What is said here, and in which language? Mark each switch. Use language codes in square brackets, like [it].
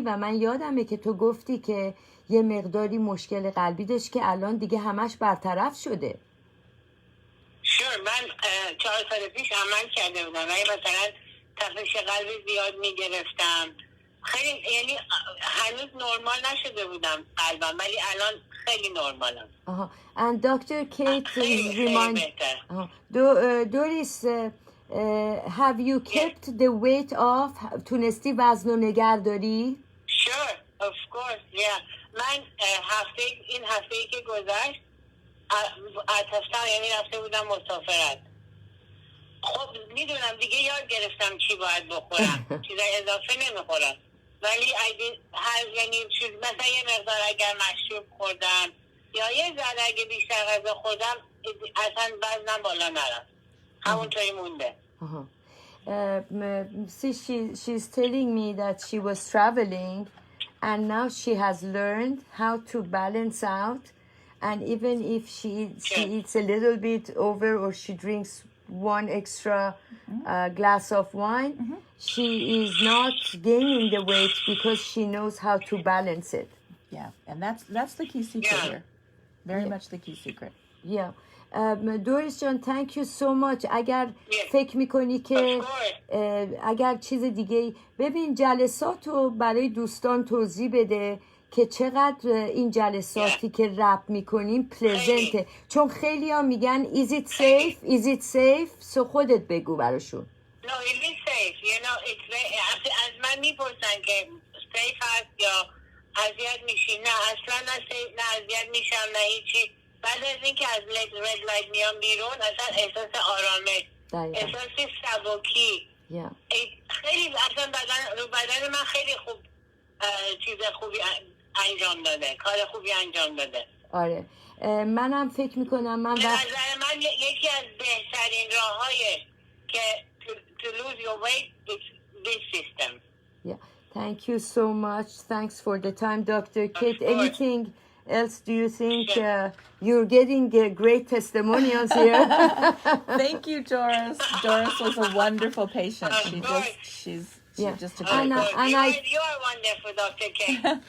[fa] و من یادمه که تو گفتی که یه مقداری مشکل قلبی داشت که الان دیگه همش برطرف شده. من 4 سال پیش عمل کرده بودم و مثلا تپش قلبی زیاد میگرفتم، خیلی یعنی هنوز نرمال نشده بودم قلبم، ولی الان خیلی نرمالم. [en] And Dr. Kate remind Doris, have you kept the weight off? [fa] تونستی وزن رو نگه داری؟ [en] Sure, of course, yeah. [fa] من این هفته‌ای که گذشت اتفاقا یعنی رفته بودم مسافرت. خب میدونم دیگه یاد گرفتم چی باید بخورم، چیزای اضافه نمیخورم، ولی یعنی مثلا یه مقدار اگر مشروب خوردم یا یه ذره اگه بیشتر غذا خوردم اصلا وزنم بالا نرفت، همونطوری مونده. [en] See, she's telling me that she was traveling and now she has learned how to balance out, and even if she eats a little bit over or she drinks one extra glass of wine, she is not gaining the weight because she knows how to balance it. Yeah, and that's the key secret here. Very much the key secret. Yeah. Doris جان thank you so much. [fa] اگر فکر میکنی که اگر چیز دیگه، ببین جلسات رو برای دوستان توضیح بده که چقدر این جلساتی که رپ میکنیم پلزنته، چون خیلی ها میگن [en] is it safe so [fa] خودت بگو براشون. [en] No, it is safe. You know, [fa] از من میپرسن که safe هست یا اذیت میشی. نه اصلا نه اذیت میشم نه هیچی. بعد از اینکه از رد لایت میام بیرون اصلا احساس آرامش، احساس سبکی، خیلی اصلا رو بدن من خیلی خوب چیز خوبی انجام داده، کار خوبی انجام داده. آره منم فکر میکنم به نظر من یکی از بهترین راه‌های که [en] to lose your weight is this system. Yeah, thank you so much. Thanks for the time, Dr. Kate. Anything else do you think you're getting great testimonials here? Thank you, Doris. Doris was a wonderful patient. She's just a great person. You are wonderful, Dr. Kate.